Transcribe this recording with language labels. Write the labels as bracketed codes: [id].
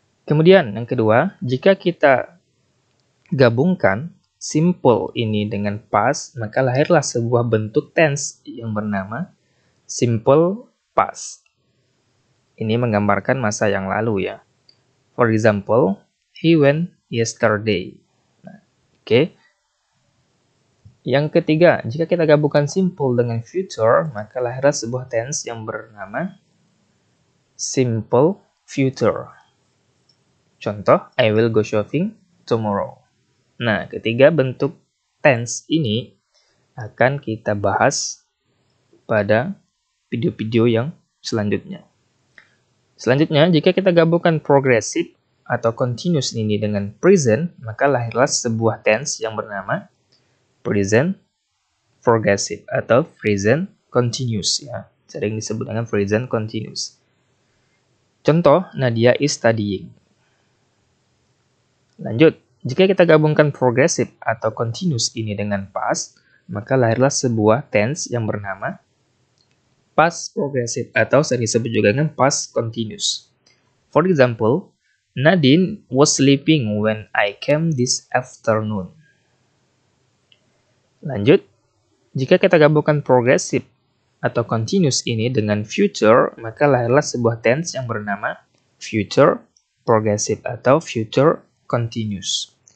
[id] Kemudian, yang kedua, jika kita gabungkan simple ini dengan past, maka lahirlah sebuah bentuk tense yang bernama simple past. Ini menggambarkan masa yang lalu ya. [en] For example, he went yesterday. [id] Nah, oke. Yang ketiga, jika kita gabungkan simple dengan future, maka lahirlah sebuah tense yang bernama simple future. [en] Contoh, I will go shopping tomorrow. [id] Nah, ketiga bentuk tense ini akan kita bahas pada video-video yang selanjutnya. Selanjutnya, jika kita gabungkan progressive atau continuous ini dengan present, maka lahirlah sebuah tense yang bernama present progressive atau present continuous ya. Sering disebut dengan present continuous. [en] Contoh, Nadia is studying. [id] Lanjut. Jika kita gabungkan progressive atau continuous ini dengan past, maka lahirlah sebuah tense yang bernama past progressive atau sering disebut juga dengan past continuous. [en] For example, Nadine was sleeping when I came this afternoon. [id] Lanjut, jika kita gabungkan progressive atau continuous ini dengan future, maka lahirlah sebuah tense yang bernama future progressive atau future continuous.